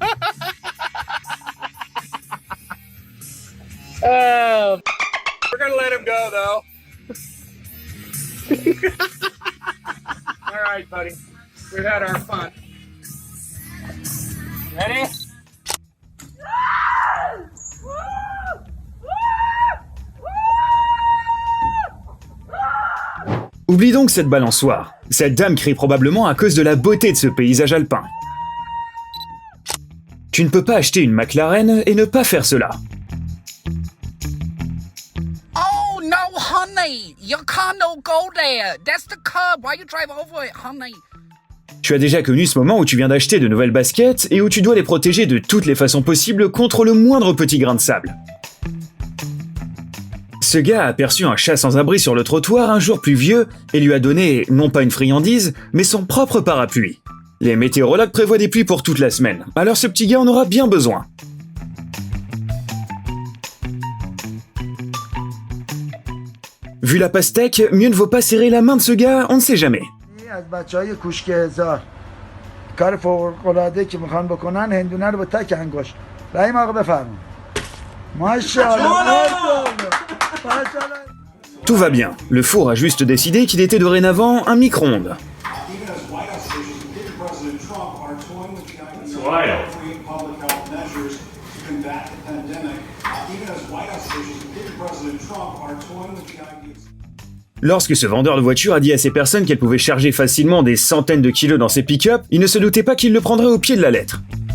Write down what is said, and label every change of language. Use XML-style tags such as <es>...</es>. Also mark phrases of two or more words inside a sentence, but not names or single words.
<en>We're gonna let him go, though. All right, buddy. We've had our fun. Ready?</en> <fr>Oublie donc cette balançoire. Cette dame crie probablement à cause de la beauté de ce paysage alpin. Tu ne peux pas acheter une McLaren et ne pas faire cela.</fr> <en>Oh no, honey! Your car no go there. That's the curb. Why you drive over it, honey?</en> <fr>Tu as déjà connu ce moment où tu viens d'acheter de nouvelles baskets et où tu dois les protéger de toutes les façons possibles contre le moindre petit grain de sable. Ce gars a aperçu un chat sans abri sur le trottoir un jour pluvieux et lui a donné, non pas une friandise, mais son propre parapluie. Les météorologues prévoient des pluies pour toute la semaine, alors ce petit gars en aura bien besoin. Vu la pastèque, mieux ne vaut pas serrer la main de ce gars, on ne sait jamais.</fr> <fa>از بچهای کوشک هزار کار فوق‌العاده که میخوان بکنن هندونه رو با تک انگشت رحیم آقا بفرمایید ماشاءالله</fa> <fr>Tout va bien, le four a juste décidé qu'il était dorénavant un micro-ondes. Lorsque ce vendeur de voitures a dit à ces personnes qu'elles pouvaient charger facilement des centaines de kilos dans ses pick-up, il ne se doutait pas qu'il le prendrait au pied de la lettre.</fr>